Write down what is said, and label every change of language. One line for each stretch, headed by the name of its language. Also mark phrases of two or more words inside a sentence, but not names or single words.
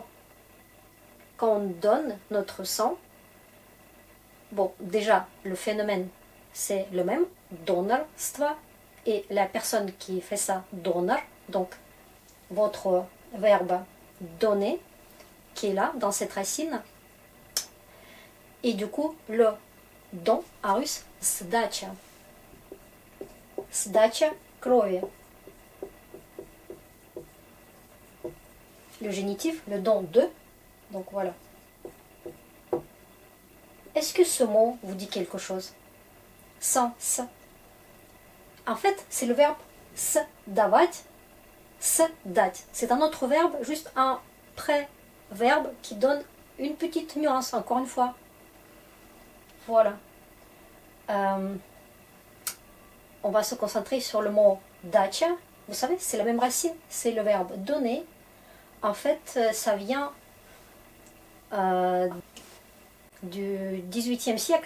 French: Quand on donne notre sang, bon, déjà, le phénomène, c'est le même, донорство, et la personne qui fait ça, donneur, donc votre verbe donner, qui est là, dans cette racine, et du coup, le don, en russe,
Russian: сдача. Сдача крови.
French: Le génitif, le don de, donc voilà. Est-ce que ce mot vous dit quelque chose? Sens. En fait, c'est le verbe
Russian: сдавать, сдать.
French: C'est un autre verbe, juste un préverbe qui donne une petite nuance, encore une fois. Voilà. On va se concentrer sur le mot дача. Vous savez, c'est la même racine, c'est le verbe donner. En fait, ça vient du XVIIIe siècle.